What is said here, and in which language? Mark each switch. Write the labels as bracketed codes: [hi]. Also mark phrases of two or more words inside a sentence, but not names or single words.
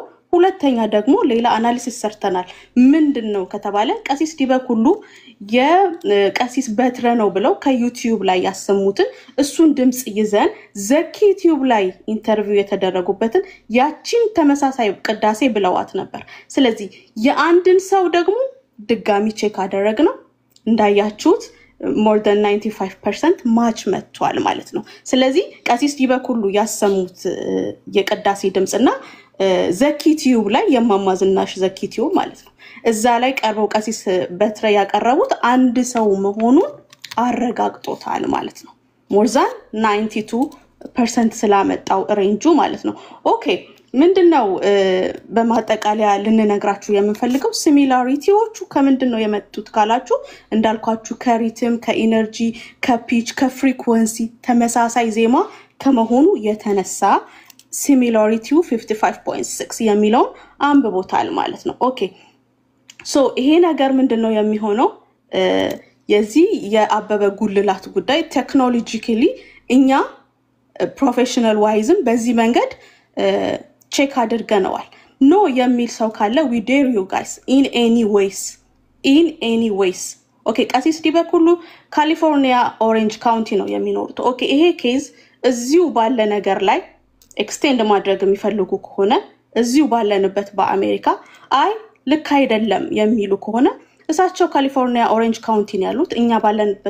[am] ሁለተኛ ደግሞ ሌላ አናሊሲስ ሰርተናል። ምንድነው ከተባለ ቀሲስ ዲበኩሉ የቀሲስ በትረ ነው ብለው ከዩቲዩብ ላይ ያሰሙትን እሱን ድምጽ ይዘን ዘኪ ዩቲዩብ ላይ ኢንተርቪው የተደረጉበትን ያቺን ተመሳሳይ ቅዳሴ ብለዋት ነበር። ስለዚህ የአንድን ሰው ደግሞ ድጋሚ ቼክ አደረግነው እንዳያችሁት [en] more than 95% [am] ማች መጥቷል ማለት ነው። ስለዚህ ቀሲስ ዲበኩሉ ያሰሙት የቅዳሴ ድምጽና ዘኪ ዩቲዩብ ላይ የማማዝናሽ ዘኪ ዩቲዩብ ማለት ነው እዛ ላይ ቀርበው ቀሲስ በትረ ያቀረቡት አንድ ሰው መሆኑን አረጋግጦታል ማለት ነው። [en] more than 92% [am] ስላመጣው ሬንጁ ማለት ነው። ኦኬ ምንድነው በማጠቃለያ ልንነግራችሁ የምንፈልገው ሲሚላሪቲዎቹ ከምንድነው የመጡት ካላችሁ እንዳልኳችሁ ከሪትም ከኢነርጂ ከፒች ከፍሪኩዌንሲ ተመሳሳይ ዜማ ከመሆኑ የተነሳ ሲሚላሪቲው 55.6 የሚለውን አንብቦታል ማለት ነው። [en] okay so [am] ይሄ ነገር ምንድነው የሚሆነው የዚህ የአበበ ጉልላት ጉዳይ ቴክኖሎጂካሊ እኛ ፕሮፌሽናል ዋይዝም በዚህ መንገድ ቼክ አድርገናል። ኖ የሚል ሰው ካለ [en] we dare you guys in any ways [am] ኦኬ ቀሲስ ዲበኩሉ ካሊፎርኒያ ኦሬንጅ ካውንቲ ነው የሚኖሩት። ኦኬ ይሄ ኬዝ እዚሁ ባለ ነገር ላይ ኤክስቴንድ ማድረግ የሚፈልጉ ከሆነ እዚሁ ባለንበት በአሜሪካ አይ ልክ አይደለም የሚሉ ከሆነ እሳቸው ካሊፎርኒያ ኦሬንጅ ካውንቲ ነው ያሉት እኛ ባለንበት